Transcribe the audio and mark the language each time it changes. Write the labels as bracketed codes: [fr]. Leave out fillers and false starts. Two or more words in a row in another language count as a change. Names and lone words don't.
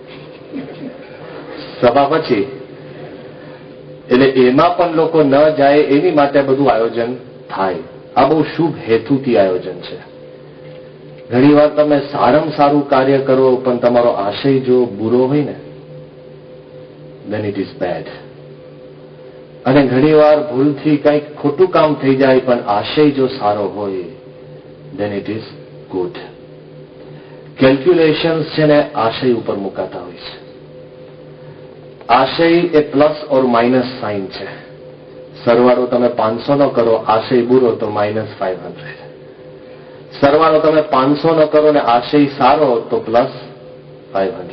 [gu] સભા પછી. એટલે એમાં પણ લોકો ન જાય એની માટે બધું આયોજન થાય. આ બહુ શુભ હેતુથી આયોજન છે. ઘણી વાર તમે સારામાં સારું કાર્ય કરો પણ તમારો આશય જો બુરો હોય ને, [en] then it is bad. [gu] અને ઘણી વાર ભૂલથી કંઈક ખોટું કામ થઈ જાય પણ આશય જો સારો હોય, [en] then it is good. [gu] કેલ્ક્યુલેશન્સ છે ને આશય ઉપર મુકાતા હોય છે. આશય એ [en] plus or minus sign [gu] છે. સરવાળો તમે 500 નો કરો, આશય બુરો તો -500. સરવાળો તમે 500 નો કરો ને આશય સારો તો +500.